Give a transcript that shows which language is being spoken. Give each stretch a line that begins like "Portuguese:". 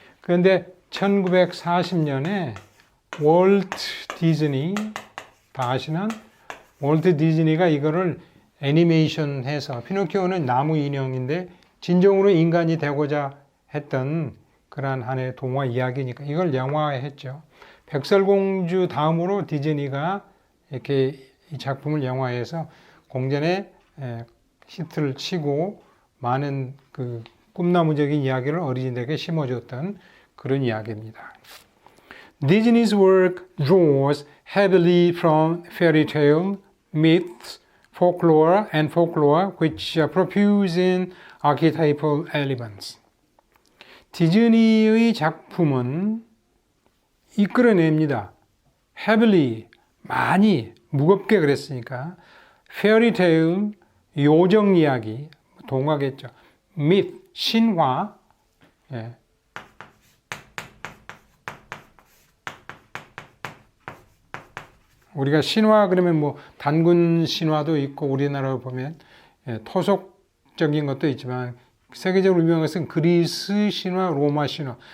Korean: 그런데 1940년에 월트 디즈니, 다 아시는 월트 디즈니가 이거를 애니메이션 해서, 피노키오는 나무 인형인데 진정으로 인간이 되고자 했던 그러한 하나의 동화 이야기니까 이걸 영화화했죠. 백설공주 다음으로 디즈니가 이렇게 이 작품을 영화해서 공전에 히트를 치고 많은 그 꿈나무적인 이야기를 어린이들에게 심어줬던 그런 이야기입니다.
English: Disney's work draws heavily from fairy tale, myths, folklore and folklore which profuse in archetypal elements.
Korean: 디즈니의 작품은 이끌어냅니다. heavily, 많이, 무겁게 그랬으니까 fairy tale, 요정 이야기, 동화겠죠. myth, 신화, 우리가 신화 그러면 뭐 단군 신화도 있고 우리나라로 보면 토속적인 것도 있지만 세계적으로 유명한 것은 그리스 신화, 로마 신화.